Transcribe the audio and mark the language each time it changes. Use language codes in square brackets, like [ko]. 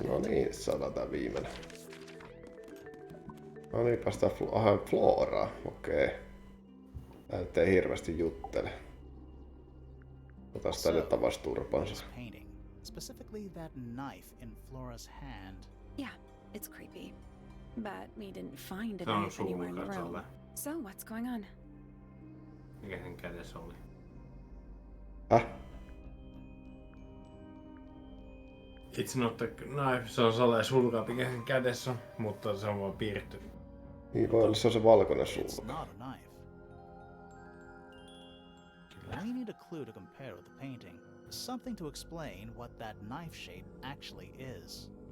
[fi] No niin, saadaan tää viimeinen. No niin, päästään Floraa. Okei. Tää nyt ei hirveästi juttele. Otas tää nyt avas turpansa. [en] Specifically that knife in Flora's hand. Yeah, it's creepy. But we didn't find a knife anywhere in the room. So what's going on? [fi] Mikä sen kädessä oli? [en] It's not a knife, [fi] se on sellainen sulka, mikä sen kädessä on, mutta se on vaan piirretty. Niin voi olla, se on se valkoinen sulka. [en] We need a clue to compare with the painting. something to explain what that knife shape actually is.